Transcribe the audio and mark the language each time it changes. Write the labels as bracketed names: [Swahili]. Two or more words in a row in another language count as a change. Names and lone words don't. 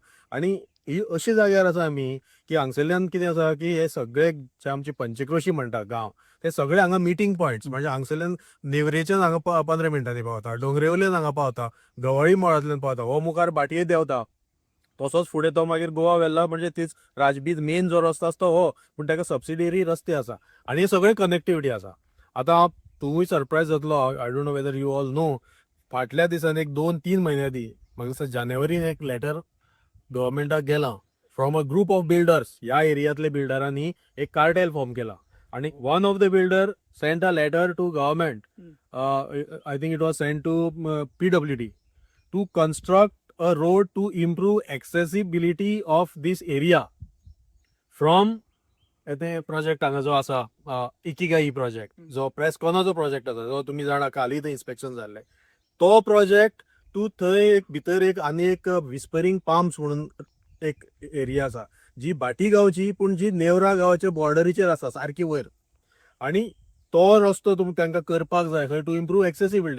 [Konkani] आनी ही अशी जाग्यार आसा आमी की हांगसरल्यान कितें आसा की हे सगळे जे आमची पंचक्रोशी म्हणटा गांव ते सगळे हांगा [English] meeting points [Konkani] म्हणजे हांगसरल्यान नेवरेच्यान हांगा 15 मिनटांनी पावता, डोंगरेवयल्यान हांगा पावता, गवळी मळांतल्यान पावता, हो मुखार बाटये देंवता. तसोच फुडें तो मागीर गोवा वेल्ला म्हणजे तीच राजबीत मेन जो रस्तो आसा तो हो पूण ताका सबसिडियरी रस्ते आसा आनी हे सगळे कनेक्टिविटी आसा. आतां तूंय सरप्रायज जातलो [English] I don't know whether you all know [Konkani] फाटल्या दिसांनी एक 2-3 म्हयने आदीं म्हाका दिसता जानेवारीन एक लेटर गव्हर्मेंटाक गेलां [English] from a group of builders. [Konkani] ह्या एरियांतल्या बिल्डरांनी एक कार्टेल फॉर्म केला आणि [English] one of the builder sent a letter to government I think it was sent to PWD to construct a road to improve accessibility of this area [Konkani] from ते प्रोजेक्ट हांगा जो आसा इकिगाई प्रोजेक्ट जो प्रेसकॉनाचो प्रोजेक्ट आसा जो तुमी जाणा काली थंय इन्स्पेक्शन जाल्लें तो प्रोजेक्ट टू थंय एक भितर एक आनी एक विस्परींग पाम्स म्हणून एक एरिया आसा जी बाटी गांवची पूण जी नेवरा गांवाच्या बॉर्डरीचेर आसा सारकी वयर आनी तो रस्तो तुमकां तांकां करपाक जाय खंय [English] to improve accessibility.